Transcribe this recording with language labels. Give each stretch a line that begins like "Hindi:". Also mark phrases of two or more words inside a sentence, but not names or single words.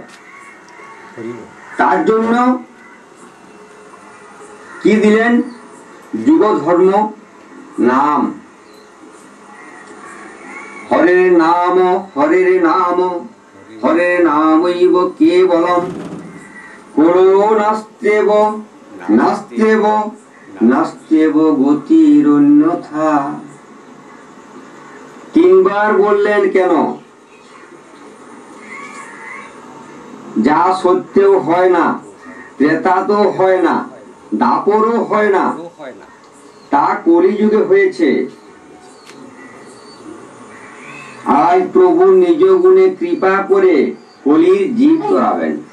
Bangla: তার জন্য কি দিলেন?
Sanskrit: যুগ ধর্ম নাম। হরে নাম হরে নাম হরে নামৈব কেবলম, করো নাস্তেব নাস্তেব নাস্তেব গতিরন্যথা।
Bangla: 3 বার বললেন কেন? যা সত্যেও হয় না, ত্রেতাতেও হয় না, দাপরও হয় না, তা কলিযুগে হয়েছে। আজ প্রভু নিজ গুণে কৃপা করে কলির জীব করাবেন।